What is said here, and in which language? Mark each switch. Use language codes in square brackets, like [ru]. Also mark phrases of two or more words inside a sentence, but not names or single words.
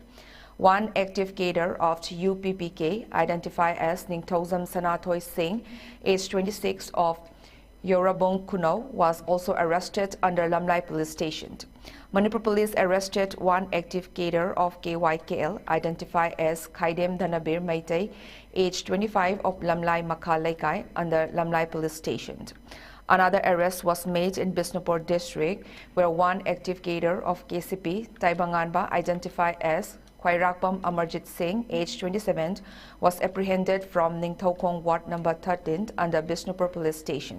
[en] 1 active cadre of UPPK, identified as Ningthozam Sanatoy Singh, age 26, of Yorabong Kuno, was also arrested under Lamlai Police Station. Manipur Police arrested 1 active cadre of KYKL, identified as Khaidem Dhanabir Meitei, age 25, of Lamlai Makha Laikai, under Lamlai Police Station. Another arrest was made in Bisnupur district, where 1 active cadre of KCP Taibanganba, identified as Khwairakpam Amarjit Singh, age 27, was apprehended from Ningthokong Ward number 13 under Bisnupur Police Station.